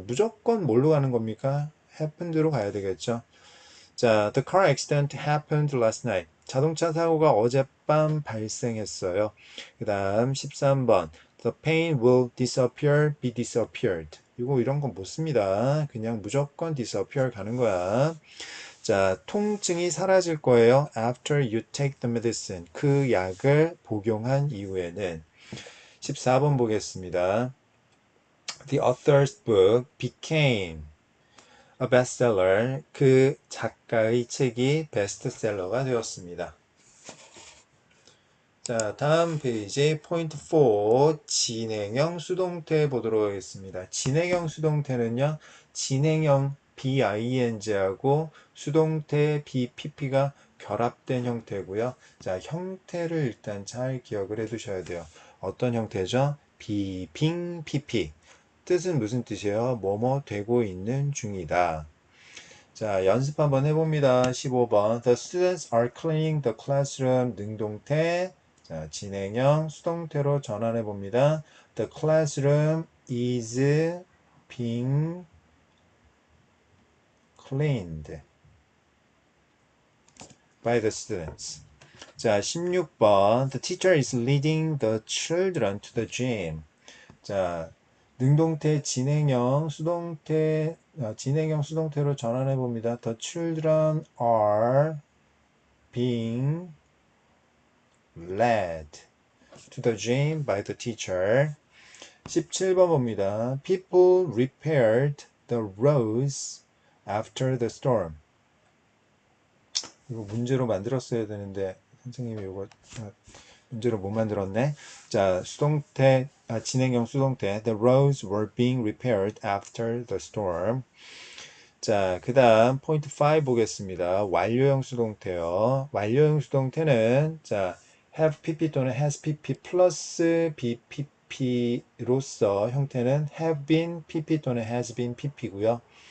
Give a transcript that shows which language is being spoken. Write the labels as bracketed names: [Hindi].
[Korean] 무조건 뭘로 가는 겁니까? happened로 가야 되겠죠. 자, [English] the car accident happened last night. [Korean] 자동차 사고가 어젯밤 발생했어요. 그 다음 13번. [English] The pain will disappear, be disappeared. [Korean] 이거 이런 건 못 씁니다. 그냥 무조건 disappear 가는 거야. 자, 통증이 사라질 거예요. [English] After you take the medicine. [Korean] 그 약을 복용한 이후에는. 14번 보겠습니다. [English] The author's book became a bestseller. [Korean] 그 작가의 책이 베스트셀러가 되었습니다. 자, 다음 페이지 포인트 4 진행형 수동태 보도록 하겠습니다. 진행형 수동태는요. 진행형 BING하고 수동태 BPP가 결합된 형태고요. 자, 형태를 일단 잘 기억을 해 두셔야 돼요. 어떤 형태죠? 비빙 PP. 뜻은 무슨 뜻이에요? 뭐뭐 되고 있는 중이다. 자, 연습 한번 해봅니다. 15번. [English] The students are cleaning the classroom. [Korean] 능동태. 자, 진행형 수동태로 전환해 봅니다. [English] The classroom is being cleaned by the students. [Korean] 자, 16번. [English] The teacher is leading the children to the gym. [Korean] 자, 능동태 진행형 수동태 진행형 수동태로 전환해 봅니다. [English] The children are being led to the gym by the teacher. [Korean] 17번 봅니다. [English] People repaired the roads after the storm. [Korean] 이거 문제로 만들었어야 되는데 선생님이 이거 문제로 못 만들었네. 자, 수동태 진행형 수동태. [English] The roads were being repaired after the storm. [Korean] 자, 그 다음 포인트 5 보겠습니다. 완료형 수동태요. 완료형 수동태는 자, have pp 또는 has pp 플러스 bpp로서 형태는 have been pp 또는 has been pp고요.